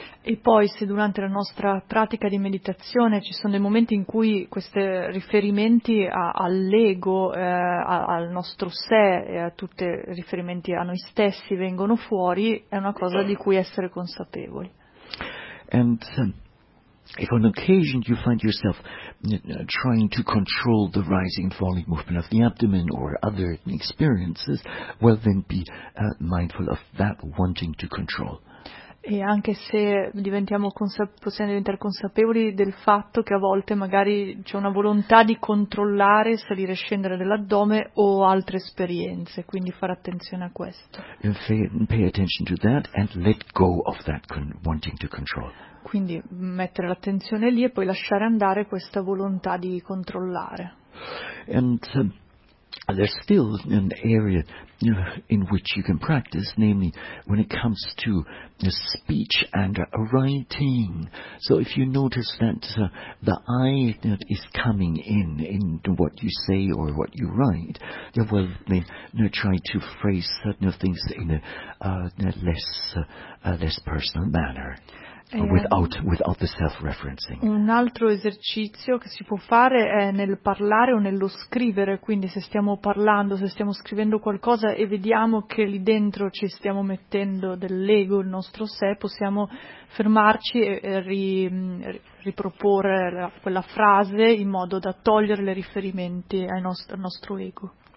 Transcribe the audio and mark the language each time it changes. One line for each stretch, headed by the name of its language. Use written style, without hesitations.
Italian: E poi se durante la nostra pratica di meditazione ci sono dei momenti in cui questi riferimenti all'ego, al nostro sé, e a tutti i riferimenti a noi stessi vengono fuori, è una cosa di cui essere consapevoli.
English: And if on occasion you find yourself trying to control the rising and falling movement of the abdomen or other experiences, well then be mindful of that wanting to control.
Italian: E anche se possiamo diventare consapevoli del fatto che a volte magari c'è una volontà di controllare salire e scendere dell'addome o altre esperienze, quindi fare attenzione a questo.
English: Pay attention to that and let go of that wanting to control.
Italian: Quindi mettere l'attenzione lì e poi lasciare andare questa volontà di controllare.
English: And there's still an area in which you can practice, namely when it comes to speech and writing. So if you notice that the I that is coming in what you say or what you write, well, then try to phrase certain things in a less personal manner. Without the self-referencing.
Italian: Un altro esercizio che si può fare è nel parlare o nello scrivere, quindi se stiamo parlando, se stiamo scrivendo qualcosa e vediamo che lì dentro ci stiamo mettendo dell'ego, il nostro sé, possiamo fermarci e riproporre quella frase in modo da togliere i riferimenti al nostro ego.